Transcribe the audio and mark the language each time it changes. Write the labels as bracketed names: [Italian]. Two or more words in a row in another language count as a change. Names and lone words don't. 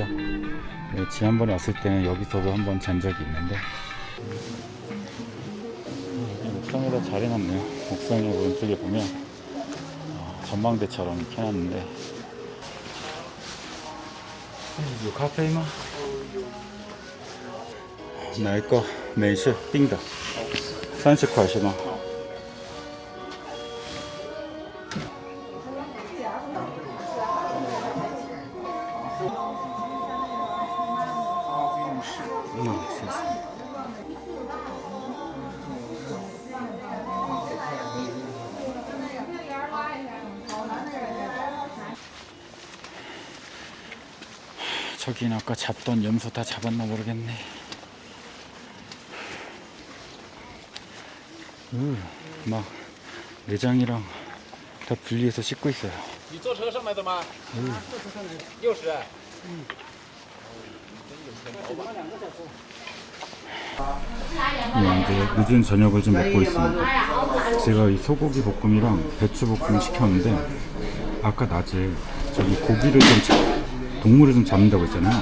[Korean] 지난번에 왔을 때는 여기서도 한번 잔 적이 있는데, 옥상에다 잘 해놨네요. 옥상에 오른쪽에 보면 전망대처럼 이렇게 해놨는데, 이 카페이마 [Chinese] 哪一个美式冰的30块是吗？谢谢。 [Korean] 저긴 아까 잡던 염소 다 잡았나 모르겠네. 막 내장이랑 다 분리해서 씻고 있어요. [Chinese] 你坐车上来的吗？又是。 [Korean] 이제 늦은 저녁을 좀 먹고 있습니다. 제가 이 소고기 볶음이랑 배추 볶음 시켰는데, 아까 낮에 저기 고기를 동물을 좀 잡는다고 했잖아요.